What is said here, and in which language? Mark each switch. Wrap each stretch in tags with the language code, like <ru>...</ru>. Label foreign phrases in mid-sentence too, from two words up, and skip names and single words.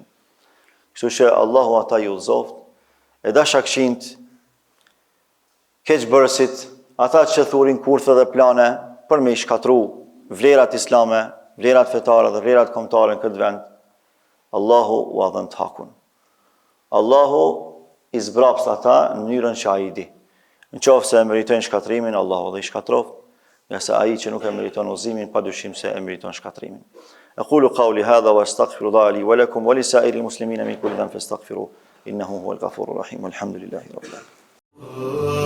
<sq>Kështu që Allahu ata ju udhëzoft, e dashakëqinjt, keqbërësit, ata që thurin kurthe dhe plane për me i shkatru vlerat islame, vlerat fetare dhe vlerat kombëtare në këtë vend, Allahu u adhën të hakun. Allahu i zbrapst ata në mënyrën që ai di. Në qoftë se e meritojnë shkatrimin, Allahu dhe i shkatroft, nëse ai që nuk e meriton udhëzimin, padyshim se e meriton shkatrimin.</sq> <ar>أقول قولي هذا وأستغفر الله لي ولكم ولسائر المسلمين من كل ذنب فاستغفروه إنه هو الغفور الرحيم والحمد لله رب العالمين.</ar>